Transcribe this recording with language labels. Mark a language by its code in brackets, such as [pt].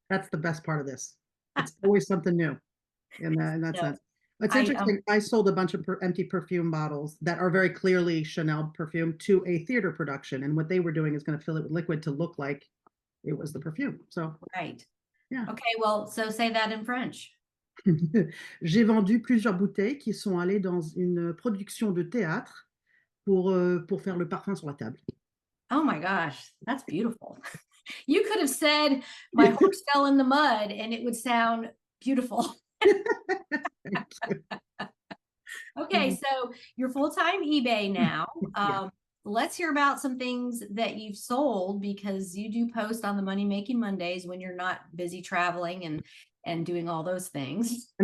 [en] That's the best part of this. It's always something new in that sense. It's interesting. I sold a bunch of empty perfume bottles that are very clearly Chanel perfume to a theater production. And what they were doing is going to fill it with liquid to look like it was the perfume. So, right. Yeah. Okay. Well, so say that in French. [fr] J'ai vendu plusieurs bouteilles qui sont allées dans une production de théâtre pour faire le parfum sur la table. [en] Oh my gosh, that's beautiful. You could have said my horse fell in the mud and it would sound beautiful. Okay, so you're full-time eBay now. Let's hear about some things that you've sold, because you do post on the Money Making Mondays when you're not busy traveling and doing all those things.